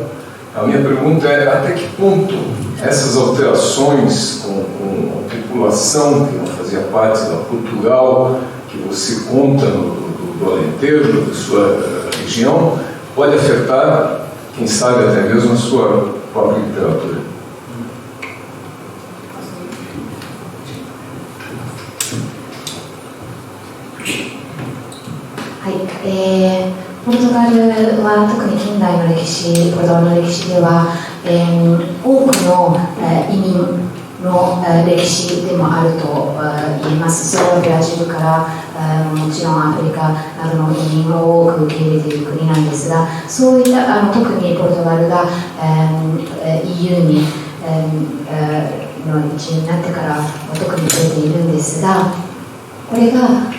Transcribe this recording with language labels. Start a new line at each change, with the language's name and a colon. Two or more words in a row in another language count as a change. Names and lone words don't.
Portuguese: A minha pergunta é até que ponto essas alterações com a população que não fazia parte da Portugal, que você conta do Alentejo, da sua região, pode afetar, quem sabe até mesmo a sua própria literatura. Sim.
Japanese: ポルトガルは特に近代の歴史、ポルトガルの歴史では、多くの移民の歴史でもあると言えます。それはブラジルからもちろんアフリカなどの移民を多く受け入れている国なんですが、そういった特にポルトガルが EU にの一員になってから特に出ているんですが、これから